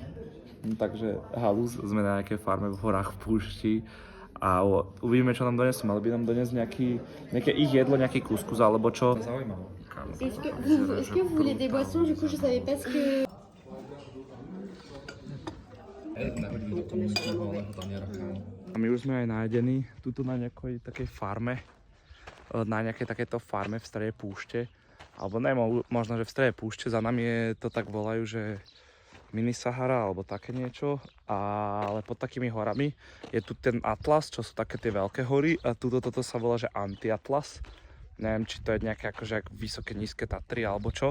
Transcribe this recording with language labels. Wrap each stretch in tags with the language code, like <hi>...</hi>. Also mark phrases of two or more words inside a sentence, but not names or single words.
<sk>Takže halus, sme na nejakej farme v horách v púšti a uvidíme, čo nám donesú. Mali by nám doniesť nejaké ich jedlo, nejaký kuskus alebo čo. Zaujímavé.</sk> <fr>Est-ce que vous voulez des boissons? Du coup, je savais pas ce que...</fr> <sk>A my už sme aj najedení, tuto na nejakej takej farme. Na nejakej takéto farme v strede púšte, alebo ne, možno, že v strede púšte, za nami je to tak volajú, že mini Sahara, alebo také niečo, ale pod takými horami je tu ten Atlas, čo sú také tie veľké hory a toto sa volá, že Anti-Atlas, neviem, či to je nejaké akože vysoké, nízke Tatry alebo čo.</sk>